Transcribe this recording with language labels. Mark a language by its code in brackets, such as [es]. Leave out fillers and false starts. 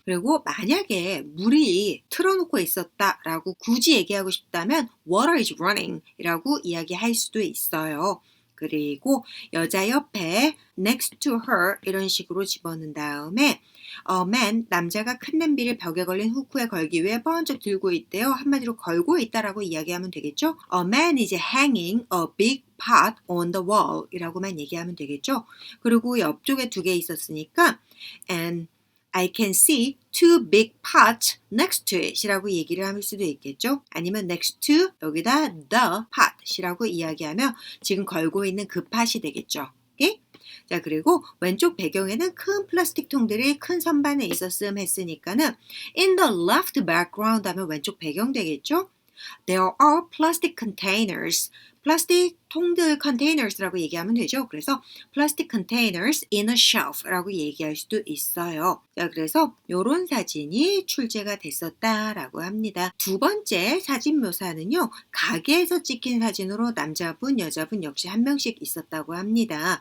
[ko] 그리고 만약에 물이 틀어놓고 있었다라고 굳이 얘기하고 싶다면 [en] water is running [ko] 이라고 이야기할 수도 있어요. 그리고 여자 옆에 [en] next to her [ko] 이런 식으로 집어넣은 다음에 a man, 남자가 큰 냄비를 벽에 걸린 후크에 걸기 위해 번쩍 들고 있대요. 한마디로 걸고 있다라고 이야기하면 되겠죠. [en] A man is hanging a big pot on the wall [ko] 이라고만 얘기하면 되겠죠. 그리고 옆쪽에 두 개 있었으니까 [en] and I can see two big pots next to it [ko] 이라고 얘기를 할 수도 있겠죠. 아니면 next to 여기다 [en] the pot [ko] 이라고 이야기하면 지금 걸고 있는 그 팟이 되겠죠. 오케이? 자, 그리고 왼쪽 배경에는 큰 플라스틱 통들이 큰 선반에 있었음 했으니까는 [en] in the left background [ko] 하면 왼쪽 배경 되겠죠. [en] There are plastic containers. [ko] 플라스틱 통들 containers라고 얘기하면 되죠. 그래서 [en] plastic containers in a shelf [ko] 라고 얘기할 수도 있어요. 자, 그래서 이런 사진이 출제가 됐었다라고 합니다. 두 번째 사진 묘사는요. 가게에서 찍힌 사진으로 남자분, 여자분 역시 한 명씩 있었다고 합니다.